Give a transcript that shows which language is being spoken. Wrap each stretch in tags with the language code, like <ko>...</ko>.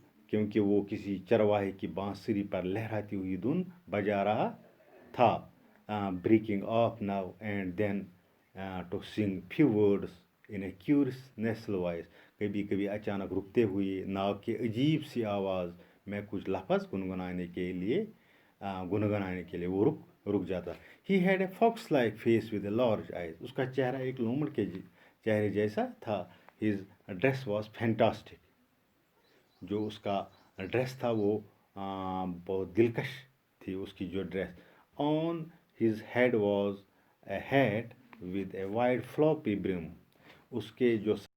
<ur>کیونکہ وہ کسی چرواہے کی بانسری پر لہراتی ہوئی دھن بجا رہا تھا.</ur> <en>Breaking off now and then to sing few words in a curious nasal voice.</en> <ur>کبھی کبھی اچانک رکتے ہوئے ناک کی عجیب سی آواز میں کچھ لفظ گنگنانے کے لیے وہ رک جاتا.</ur> <en>He had a fox-like face with a large eyes.</en> <ur>اس کا چہرہ ایک لومڑ کے چہرے جیسا تھا.</ur> <en>His dress was fantastic.</en> <ur>جو اس کا ڈریس تھا وہ بہت دلکش تھی اس کی جو dress.</ur> <en>On his head was a hat with a wide floppy brim.</en> <ur>اس کے جو</ur>